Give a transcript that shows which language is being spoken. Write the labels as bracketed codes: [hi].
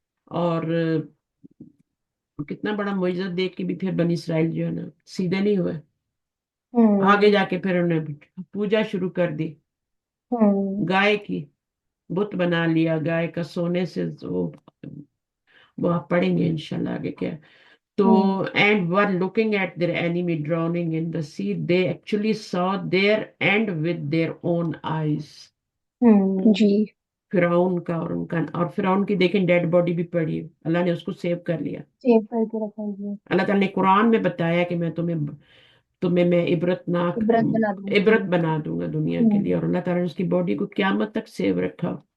[ur] اور کتنا بڑا معجزہ دیکھ کے بھی پھر بنی اسرائیل جو ہے نا سیدھے نہیں ہوئے. آگے ہوں جا کے پھر انہوں نے پوجا شروع کر دی ہوں. گائے کی، بت بنا لیا گائے کا سونے سے. وہ آپ پڑھیں گے انشاءاللہ آگے کیا. تو ہوں. [en] and were looking at their enemy drowning in the sea, they actually saw their end with their own eyes. ہوں. G. [ur] فرعون کا اور ان کا، اور فرعون کی دیکھیں ڈیڈ باڈی بھی پڑی، اللہ نے اس کو سیو کر لیا. سیو کر کے رکھا جی. اللہ تعالیٰ نے قرآن میں بتایا کہ میں تمہیں میں عبرت بنا دوں گا عبرت دنیا بنا دوں گا دنیا کے لیے. ہوں اور اللہ تعالیٰ نے اس کی باڈی کو قیامت تک سیو رکھا.